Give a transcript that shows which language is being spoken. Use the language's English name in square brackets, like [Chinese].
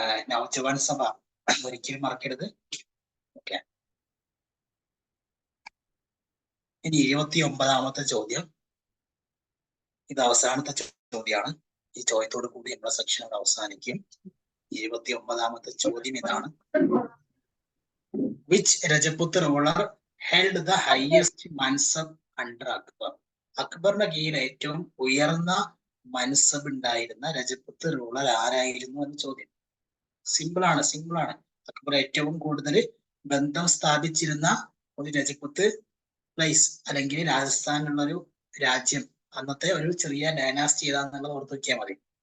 [Malayalam] നവജവാൻ സഭ ഒരിക്കലും മറക്കരുത്. ഓക്കെ, ഇനി 29ാമത്തെ ചോദ്യം. ഇത് അവസാനത്തെ ചോദ്യമാണ്. ഈ ചോദ്യത്തോട് കൂടി നമ്മുടെ സെക്ഷൻ അവസാനിക്കും. 29ാമത്തെ ചോദ്യം ഇതാണ്: [English] Which Rajput ruler held the highest mansab under Akbar? [Malayalam] അക്ബറിന്റെ കീഴിൽ ഏറ്റവും ഉയർന്ന മൻസബ് ഉണ്ടായിരുന്ന രജപുത്ത് റൂളർ ആരായിരുന്നു എന്ന ചോദ്യം. സിമ്പിൾ ആണ്. അക്ബർ ഏറ്റവും കൂടുതൽ ബന്ധം സ്ഥാപിച്ചിരുന്ന ഒരു രജപുത്ത് പ്ലേസ് അല്ലെങ്കിൽ രാജസ്ഥാനിലുള്ള ഒരു രാജ്യം, അന്നത്തെ ഒരു ചെറിയ ഡൈനാസ്റ്റി ഏതാന്നുള്ളത് ഓർത്ത് വെച്ചാൽ മതി.